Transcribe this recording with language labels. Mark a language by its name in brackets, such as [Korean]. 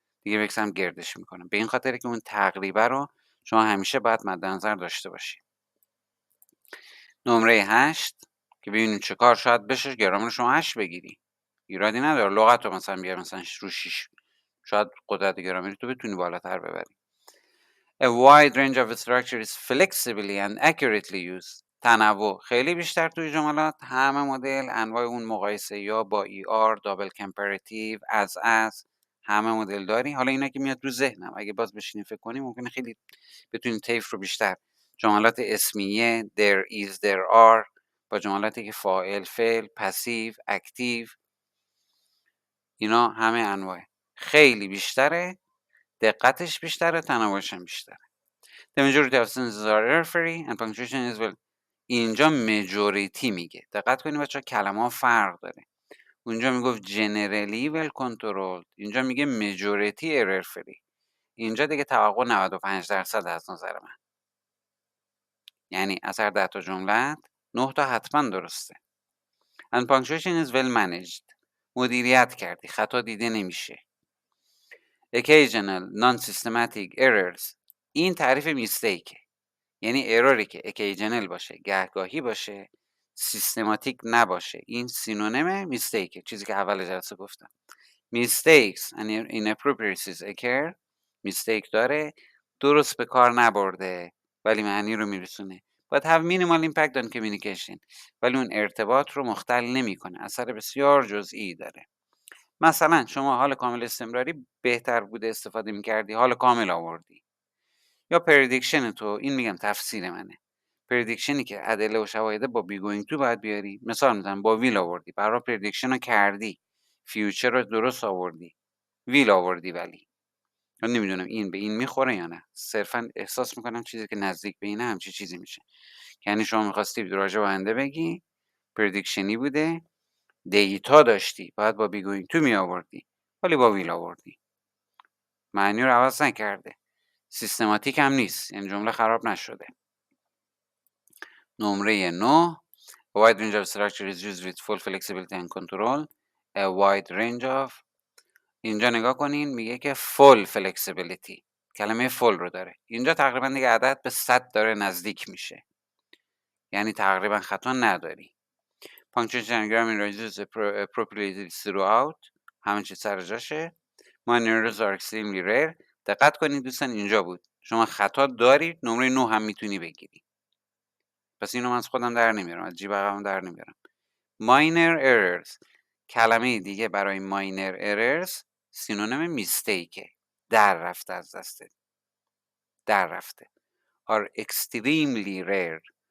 [Persian] دیگه بکسم گردش میکنم. به این خاطره که اون تقریبه رو شما همیشه باید مد نظر داشته باشید. نمره 8 که ببینیم چه کار شاید بشه گرامر شما 8 بگیری. ایرادی نداره. لغت رو مثلا بیار مثلا رو 6. شاید قدرت گرامری تو بتونی بالاتر ببری. [English] A wide range of structure is flexibly and accurately used. [Persian] تنوع خیلی بیشتر توی جملات. همه مدل انواع اون مقایسه یا با ER، دابل کمپراتیو، از همه مدل داری. حالا اینا که میاد رو ذهنم، اگه باز بشینیم فکر کنیم ممکنه خیلی بتونیم طیف رو بیشتر. جملات اسمیه there is there are، با جملاتی که فاعل، فعل، پسیو، اکتیو، اینا همه انواع خیلی بیشتره، دقتش بیشتره، تنوعش هم بیشتره. [English] The majority of sentences are error-free and punctuation is well. [Persian] اینجا majority میگه. دقت کنید بچه‌ها کلمه ها فرق داره. اونجا میگفت [English] generally well controlled. [Persian] اینجا میگه [English] majority error-free. [Persian] اینجا دیگه توقع 95% از نظر من. یعنی از هر 10 تا جملت 9 تا حتما درسته. [English] And punctuation is well managed. [Persian] مدیریت کردی. خطا دیده نمیشه. [English] Occasional non-systematic errors. [Persian] این تعریف میستیکه. یعنی اروری که occasional باشه، گهگاهی باشه، سیستماتیک نباشه. این سینونیم میستیکه. چیزی که اول جلسه گفتم. [English] Mistakes and inappropriacies occur. [Persian] میستیک داره. درست به کار نبرده. ولی معنی رو میرسونه. [English] But have minimal impact on communication. [Persian] ولی اون ارتباط رو مختل نمیکنه. اثر بسیار جزئی داره. مثلا شما حال کامل استمراری بهتر بوده استفاده میکردی، حال کامل آوردی. یا پردیکشن تو، این میگم تفسیر منه. پردیکشنی که ادله و شواهد با بی گوینگ تو باید بیاری. مثال میزنم با ویل آوردی، برای پردیکشن رو کردی، فیوچر رو درست آوردی، ویل آوردی. ولی من نمیدونم این به این میخوره یا نه. صرفا احساس میکنم چیزی که نزدیک به اینه همچی چیزی میشه. یعنی شما میخواستی راجع به آینده بگی، پردیکشنی بوده، دیتا داشتی، باید با بی گوینگ تو می آوردی، ولی با ویل آوردی. معنی رو عوض نکرده. سیستماتیک هم نیست، یعنی جمله خراب نشده. نمره 9. [English] A wide range of structure is used with full flexibility and control. A wide range of. [Persian] اینجا نگاه کنین میگه که full flexibility. کلمه full رو داره. اینجا تقریبا دیگه عدد به 100 داره نزدیک میشه. یعنی تقریبا خطا نداری. [English] Punctuation and grammar is appropriately throughout. [Persian] همه چیز سر جاشه. [English] Minor errors are extremely rare. [Persian] دقت کنید دوستان اینجا بود. شما خطا دارید، نمره 9 هم میتونی بگیری. پس اینو من از خودم در نمیارم، از جیب عقبم در نمیارم. [English] Minor errors. [Persian] کلمه دیگه برای minor errors سینونیم میستیکه. در رفته از دستت. در رفته. [English] Are extremely rare.